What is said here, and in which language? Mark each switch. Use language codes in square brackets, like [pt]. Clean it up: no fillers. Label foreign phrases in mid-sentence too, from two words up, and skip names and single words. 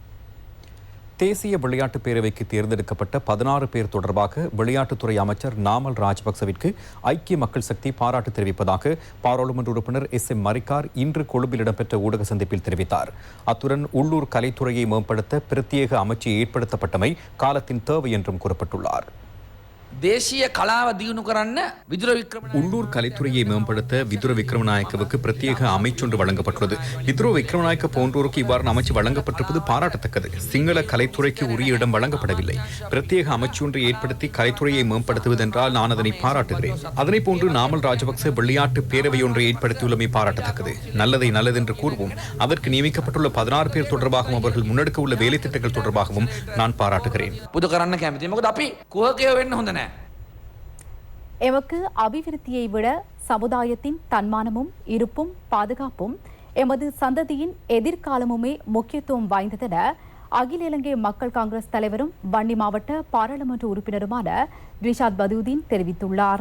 [ta] தேசிய விளையாட்டுப் பேரவைக்கு தேர்ந்தெடுக்கப்பட்ட 16 பேர் தொடர்பாக விளையாட்டுத்துறை அமைச்சர் நாமல் ராஜபக்சவிற்கு ஐக்கிய மக்கள் சக்தி பாராட்டு தெரிவிப்பதாக பாராளுமன்ற உறுப்பினர் SM மரிக்கார் இன்று கொழும்பில் இடம்பெற்ற ஊடக சந்திப்பில் தெரிவித்தார். அத்துடன் உள்ளூர் கலைத்துறையை மேம்படுத்த பிரத்யேக அமைச்சு ஏற்படுத்தப்பட்டமை காலத்தின் தேவை என்றும் குறிப்பிட்டுள்ளார். [si] தேசிய கலாව දියුණු කරන්න විදුර වික්‍රම [ta] உள்ளூர் கலைத்துறையை மேம்படுத்த விதுர விக்ரமநாயக்கவுக்கு பிரத்யேக அமைச்சொன்று வழங்கப்பட்டுள்ளது. விதுர விக்ரமநாயக்க போன்றோருக்கு இவ்வாறு அமைச்சு வழங்கப்பட்டிருப்பது பாராட்டத்தக்கது. சிங்கள கலைத்துறைக்கு உரிய இடம் வழங்கப்படவில்லை. பிரத்யேக அமைச்சொன்றை ஏற்படுத்தி கலைத்துறையை மேம்படுத்துவதென்றால் நான் அதனை பாராட்டுகிறேன். அதனை போன்று நாமல் ராஜபக்ச விளையாட்டு பேரவையொன்றை ஏற்படுத்தியுள்ளமை பாராட்டத்தக்கது. நல்லதை நல்லதென்று கூறுவோம். அதற்கு நியமிக்கப்பட்டுள்ள 16 பேர் தொடர்பாகவும் அவர்கள் முன்னெடுக்க உள்ள வேலை திட்டங்கள் தொடர்பாகவும் நான் பாராட்டுகிறேன். [si] පුදු කරන්න කැමතියි. මොකද අපි කුහකයෝ වෙන්න හොඳ නැහැ. [ta] எமக்கு அபிவிருத்தியை விட சமுதாயத்தின் தன்மானமும் இருப்பும் பாதுகாப்பும் எமது சந்ததியின் எதிர்காலமுமே முக்கியத்துவம் வாய்ந்ததென அகில இலங்கை மக்கள் காங்கிரஸ் தலைவரும் வன்னி மாவட்ட பாராளுமன்ற உறுப்பினருமான ரிஷாத் பதூதீன் தெரிவித்துள்ளார்.